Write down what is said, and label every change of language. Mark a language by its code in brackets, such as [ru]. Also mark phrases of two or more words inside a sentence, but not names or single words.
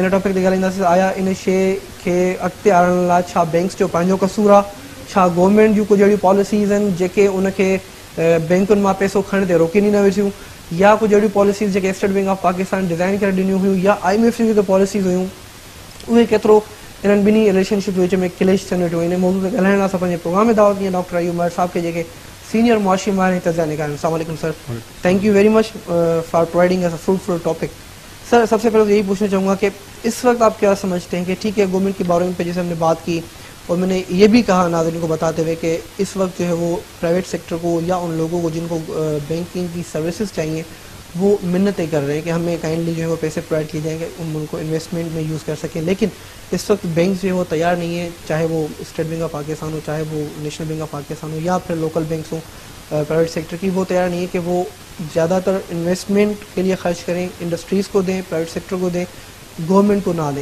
[sd] इन टॉपिक ते ॻाल्हाईंदासीं, आया इन शइ खे अॻिते आणण लाइ छा बैंक्स जो पंहिंजो कसूर आहे, छा गवर्नमेंट जूं कुझु अहिड़ियूं पॉलिसीज़ आहिनि जेके उनखे बैंकुनि मां पैसो खणण ते रोकीनि न वेठियूं, या कुझु अहिड़ियूं पॉलिसीज़ जेके स्टेट बैंक ऑफ पाकिस्तान डिज़ाइन करे ॾिनियूं हुयूं, या IMF जूं जेके पॉलिसीज़ हुयूं उहे केतिरो इन्हनि ॿिन्ही रिलेशनशिप जे विच में क्लेश थियनि वेठियूं। इन मौज़ू ते ॻाल्हाइण लाइ असां पंहिंजे प्रोग्राम में दावत कीअं डॉक्टर अयूब उमर साहब के जेके सीनियर मुआशी माहिर तज़किया निकाल। [ar] السلام عليكم सर, [en] Thank you very much for providing us a fruitful topic. [ur] سر، سب سے پہلے تو یہی پوچھنا چاہوں گا کہ اس وقت آپ کیا سمجھتے ہیں کہ ٹھیک ہے گورنمنٹ کی بارووئنگ پہ جیسے ہم نے بات کی، اور میں نے یہ بھی کہا ناظرین کو بتاتے ہوئے کہ اس وقت جو ہے وہ [en] private sector [ur] کو یا ان لوگوں کو جن کو بینکنگ کی سروسز چاہیے وہ منتیں کر رہے ہیں کہ ہمیں کائنڈلی جو ہے وہ پیسے پرووائیڈ کیے جائیں گے، ان کو انویسٹمنٹ میں یوز کر سکیں، لیکن اس وقت بینک جو ہے وہ تیار نہیں ہے، چاہے وہ اسٹیٹ بینک آف پاکستان ہو، چاہے وہ نیشنل بینک آف پاکستان ہو، یا پھر [en] local banks [ur] हों [en] private sector [ur] کی، وہ تیار نہیں ہے کہ وہ زیادہ تر انویسٹمنٹ کے لیے خرچ کریں، انڈسٹریز کو دیں, [en] private sector [ur] کو دیں، گورنمنٹ کو نہ دیں.